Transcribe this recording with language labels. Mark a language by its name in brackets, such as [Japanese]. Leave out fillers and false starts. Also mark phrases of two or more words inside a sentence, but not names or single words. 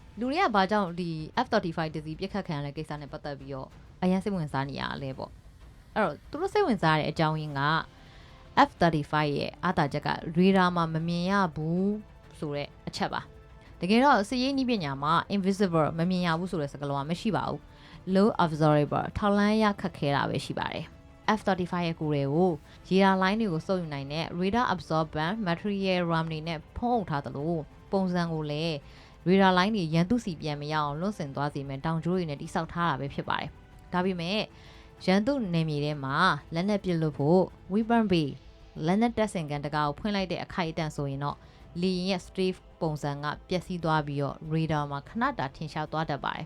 [Burmese] တွေကဘာကြောင့်ဒီ F35 တစီပြစ်ခတ်ခံရတဲ့ကိစ္စနဲ့ပတ်သက်ပြီးတော့အရင်စိတ်ဝင်စားနေရလဲပေါ့အဲ့တော့သူတို့စိတ်ဝင်စားတဲ့အကြောင်းရင်းက F35 ရဲ့အားသာချက်ကရေဒါမှာမမြင်ရဘူးဆိုတဲ့အချက်ပါတကယ်တော့စစ်ရေးနည်းပညာမှာ invisible မမြင်ရဘူးဆိုတဲ့စကားလုံးကမရှိပါဘူး [English] low observable [Burmese] ထောက်လှမ်းရခက်ခဲတာပဲရှိပါတယ် F35 ရဲ့ကိုယ်တွေကိုရေဒါလိုင်းတွေကိုစုပ်ယူနိုင်တဲ့ [English] radar absorbent material RAM [Burmese] တွေနဲ့ဖုံးအုပ်ထားသလိုပုံစံ ကိုလည်းရေဒါလိုင်းတွေရန်သူစီပြန်မရအောင်လွတ်ဆင်သွားစေမယ်တောင်ကျိုးတွေနဲ့တိစောက်ထားတာပဲဖြစ်ပါတယ်ဒါပေမဲ့ရန်သူနယ်မြေထဲမှာလက်နက်ပစ်လို့ဖို့ [English] weapon bay [Burmese] လက်နက်တပ်ဆင်ကန်တကားကိုဖွင့်လိုက်တဲ့အခိုက်အတန့်ဆိုရင်တော့လေရင်ရဲ့ strafe ပုံစံကပျက်စီးသွားပြီးတော့ radar မှာခဏတာထင်ရှားသွားတတ်ပါတယ်